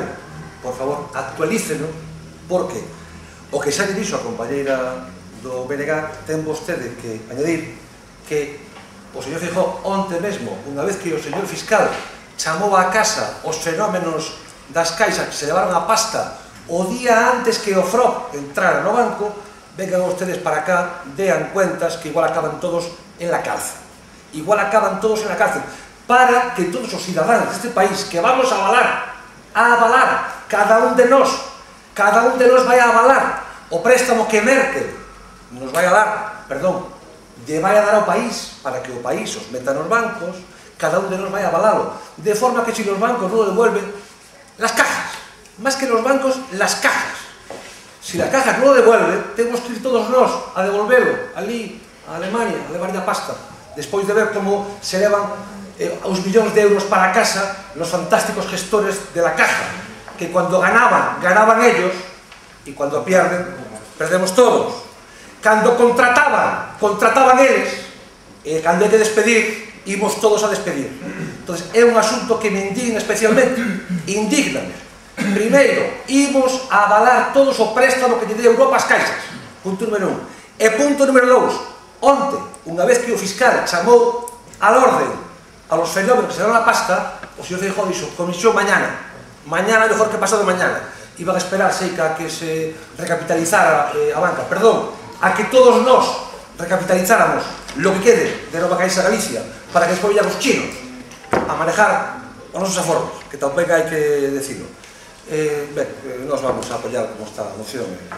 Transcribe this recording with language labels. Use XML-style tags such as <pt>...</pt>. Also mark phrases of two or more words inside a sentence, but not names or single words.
<gl>Por favor, actualíceno, porque o que xa lle dixo a compañeira do BNG ten vostede que añadir que o señor Feijóo onte mesmo, unha vez que o señor fiscal chamou a casa os fenómenos das caixas que se levaron a pasta o día antes que o FROP entrara no banco,</gl> <es>vengan ustedes para acá, dean cuentas que igual acaban todos en la cárcel. Igual acaban todos en la cárcel.</es> <gl>Para que todos os ciudadanos deste país que vamos a avalar, cada un de nós vai a avalar o préstamo que Merkel nos vai a dar, perdón, lle vai a dar ao país para que o país os meta nos bancos, cada un de nós vai a avalalo, de forma que se os bancos non</gl> <es>devuelven las cajas, más que los bancos, las cajas. Si las cajas non lo devuelven,</es> <gl>temos que ir todos nós a devolvelo ali a Alemania, a levar a pasta, despois de ver como se levan os millóns de euros para casa</gl> <es>los fantásticos gestores de la caja, que cuando ganaban ellos, y cuando pierden, perdemos todos.</es> <gl>Cando contrataban eles, e cando hai que despedir, imos todos a despedir. Entón, é un asunto que me indigna especialmente, indígname. Primeiro, imos a avalar todos o préstamo que lle dé Europa ás caixas, punto número 1. E punto número 2, onte, unha vez que o fiscal chamou</gl> <es>al orden a los fenómenos</es> <gl>que se dan a pasta, o señor Feijóo dixo,</gl> <es>comisión mañana mejor que pasado mañana.</es> <gl>Iban a esperar, sei, que se recapitalizara a banca, perdón, a que todos nós recapitalizáramos</gl> <es>lo que quede</es> <gl>de Nova Caixa Galicia para que despois viñan os chinos a manejar os nosos aforros, que tampouco hai que decirlo. Ben, nós vamos a apoiar como está a moción.</gl>